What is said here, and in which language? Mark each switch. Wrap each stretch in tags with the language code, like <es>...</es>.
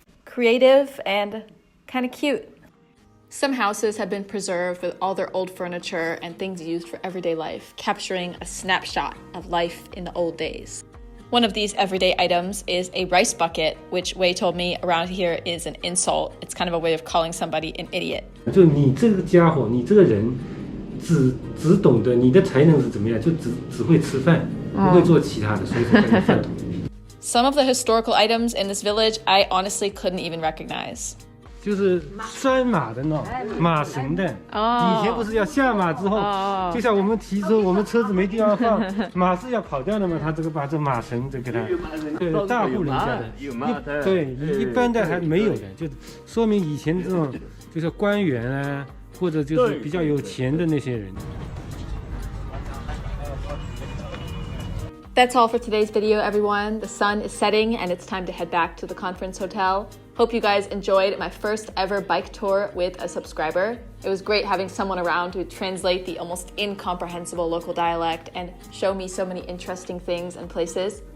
<en>Creative and kind of cute. Some houses have been preserved with all their old furniture and things used for everyday life, capturing a snapshot of life in the old days. One of these everyday items is a rice bucket, which Wei told me around here is an insult. It's kind of a way of calling somebody an idiot.</en> <zh>就你这个家伙，你这个人，只懂得你的才能是怎么样，就只会吃饭，不会做其他的，所以说叫饭桶。</zh> <en>Some of the historical items in this village I honestly couldn't even recognize.</en> <zh>就是拴马的呢，马绳的。以前不是要下马之后，就像我们骑车，我们车子没地方放，马是要跑掉的嘛，他这个把这马绳就给他，对，大户人家的，对，一般的还没有的，就说明以前这种就是官员啊，或者就是比较有钱的那些人。</zh> <en>That's all for today's video, everyone. The sun is setting and it's time to head back to the conference hotel. Hope you guys enjoyed my first ever bike tour with a subscriber. It was great having someone around to translate the almost incomprehensible local dialect and show me so many interesting things and places.</en>